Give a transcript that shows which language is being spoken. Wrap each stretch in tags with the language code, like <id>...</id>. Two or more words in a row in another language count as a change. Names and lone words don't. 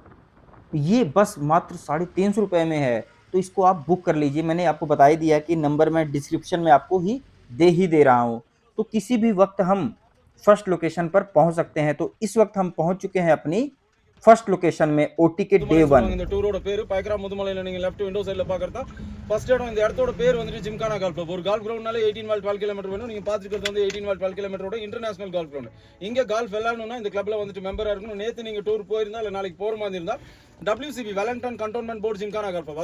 <hi>ये बस मात्र 350 रुपये में है, तो इसको आप बुक कर लीजिए। मैंने आपको बता ही दिया कि नंबर मैं डिस्क्रिप्शन में आपको ही दे रहा हूँ। तो किसी भी वक्त हम</hi> <en>first location</en> <hi>पर पहुँच सकते हैं। तो इस वक्त हम पहुँच चुके हैं अपनी</hi> <en>first location</en> <hi>में ओटी के डे 1।</hi> <ta>இந்த டூரோட பேரு பயக்கரா முதுமலையில நீங்க</ta> <en>left window sideல</en> <ta>பார்க்கறதா ஃபர்ஸ்ட் இடம். இந்த இடத்தோட பேர் வந்துட்டு ஜிம்கானா கால்ஃப் கிளப். ஒரு</ta> <en>golf groundனால</en> <ta>18 வால் 12 கிலோமீட்டர் வேணும். நீங்க பாத்துக்கிறது வந்து 18 வால் 12 கிலோமீட்டரோட</ta> <en>international golf ground.</en> <ta>இங்க கால்ஃப் விளையாடணும்னா இந்த கிளப்ல வந்துட்டு மெம்பரா இருக்கணும். நேத்து நீங்க டூர் போயிருந்தா இல்ல நாளைக்கு போற மாதிரி இருந்தா WCB வெலங்டன் கண்டோன்மெண்ட் போர்டு ஜிம்கானா கால்ஃப் கிளப்.</ta>